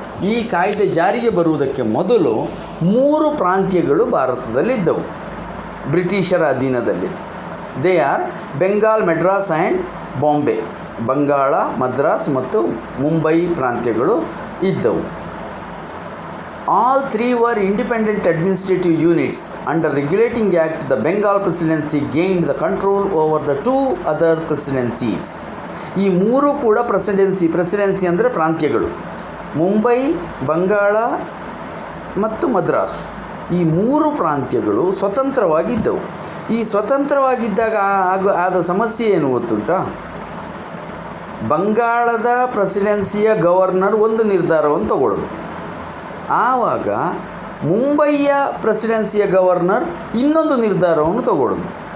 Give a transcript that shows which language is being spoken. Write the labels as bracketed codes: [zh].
[kn] ಈ ಕಾಯ್ದೆ ಜಾರಿಗೆ ಬರುವುದಕ್ಕೆ ಮೊದಲು 3 ಪ್ರಾಂತ್ಯಗಳು ಭಾರತದಲ್ಲಿದ್ದವು, ಬ್ರಿಟಿಷರ ಅಧೀನದಲ್ಲಿ. [en] They are Bengal, Madras and Bombay. [kn] Bangala, Madras ಮತ್ತು ಮುಂಬೈ ಪ್ರಾಂತ್ಯಗಳು ಇದ್ದವು. [en] All 3 were independent administrative units. Under Regulating Act, the Bengal Presidency gained the control over the 2 other presidencies. [kn] ಈ 3 ಕೂಡ ಪ್ರೆಸಿಡೆನ್ಸಿ ಅಂದರೆ ಪ್ರಾಂತ್ಯಗಳು. ಮುಂಬೈ, ಬಂಗಾಳ ಮತ್ತು ಮದ್ರಾಸ್, ಈ 3 ಪ್ರಾಂತ್ಯಗಳು ಸ್ವತಂತ್ರವಾಗಿದ್ದವು. ಈ ಸ್ವತಂತ್ರವಾಗಿದ್ದಾಗ ಆದ ಸಮಸ್ಯೆ ಏನು ಗೊತ್ತುಂಟಾ? ಬಂಗಾಳದ ಪ್ರೆಸಿಡೆನ್ಸಿಯ ಗವರ್ನರ್ ಒಂದು ನಿರ್ಧಾರವನ್ನು ತಗೊಳ್ಳೋದು, ಆವಾಗ ಮುಂಬಯಿಯ ಪ್ರೆಸಿಡೆನ್ಸಿಯ ಗವರ್ನರ್ ಇನ್ನೊಂದು ನಿರ್ಧಾರವನ್ನು ತಗೊಳ್ಳೋದು.